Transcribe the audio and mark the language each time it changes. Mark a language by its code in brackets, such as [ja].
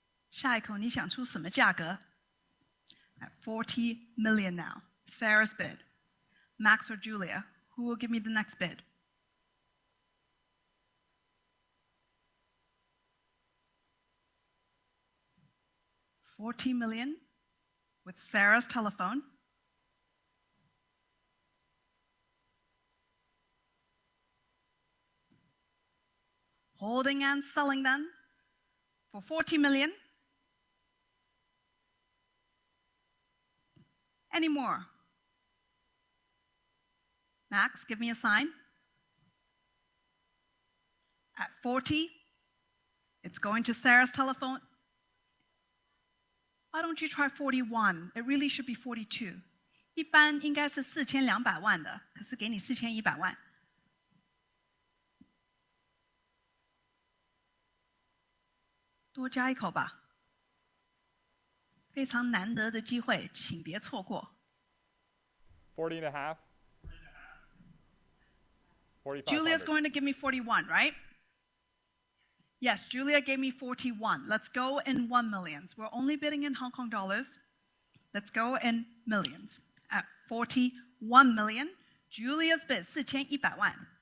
[zh] 下一口你想出什么价格? [en] At 40 million now. Sarah's bid. Max or Julia, who will give me the next bid? $40 million with Sarah's telephone. Holding and selling then for 40 million. Any more? Max, give me a sign. At 40, it's going to Sarah's telephone. Why don't you try 41? It really should be 42. [zh] 一般应该是4200万的，可是给你4100万。多加一口吧，非常难得的机会，请别错过。 [en] 40 and a half. 4500. Julia's going to give me 41, right? Yes, Julia gave me 41. Let's go in 1 millions. We're only bidding in Hong Kong dollars. Let's go in millions. At 41 million, Julia's bid 4100万.